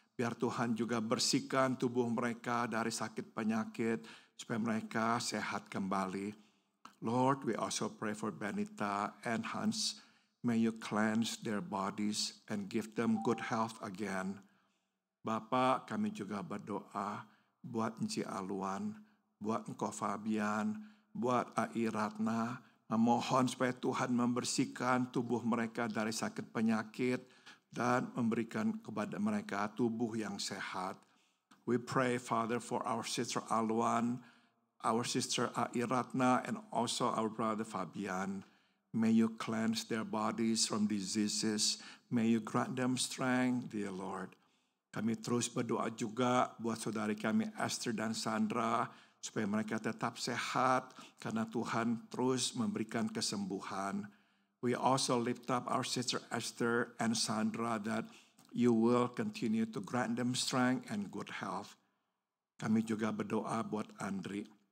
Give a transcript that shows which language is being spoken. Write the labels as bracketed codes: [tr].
[id] Biar Tuhan juga bersihkan tubuh mereka dari sakit penyakit supaya mereka sehat kembali. [en] Lord, we also pray for Benita and Hans. May you cleanse their bodies and give them good health again. [id] Bapa, kami juga berdoa buat Encik Aluan, buat Engkau Fabian, buat Ai Ratna. Memohon supaya Tuhan membersihkan tubuh mereka dari sakit penyakit dan memberikan kepada mereka tubuh yang sehat. [en] We pray, Father, for our sister Alwan, our sister Airatna, and also our brother Fabian. May you cleanse their bodies from diseases. May you grant them strength, dear Lord. [id] Kami terus berdoa juga buat saudari kami Esther dan Sandra, supaya mereka tetap sehat karena Tuhan terus memberikan kesembuhan. [en] We also lift up our sister Esther and Sandra that you will continue to grant them strength and good health. [id] Kami juga berdoa buat Andri.